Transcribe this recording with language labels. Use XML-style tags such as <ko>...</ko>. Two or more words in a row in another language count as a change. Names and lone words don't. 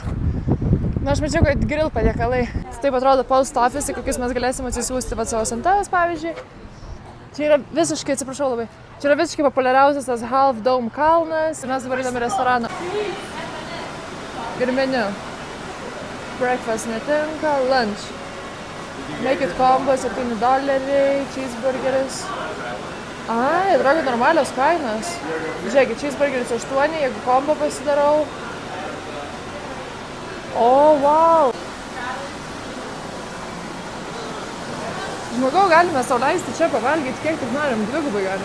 <lt>Na, aš mačiau, kad grill patiekalai. Taip atrodo</lt> <en>post office,</en> <lt>kokius mes galėsim atsisiųsti savo siuntas, pavyzdžiui. Čia yra visiškai, atsiprašau labai, čia yra visiškai populiariausias tas Half Dome kalnas. Mes dabar einame į restoraną. Ir meniu. Breakfast netinka, lunch.</lt> <en>Make it combo, $7,</en> <lt>cheeseburgeris. Ai, atrodo normalios kainos. Žiūrėkit, cheeseburgeris 8, jeigu combo pasidarau. O, wow! Žmogau, galime sau leisti čia pavalgyti, kiek tik norim, dvigubai galim.</lt>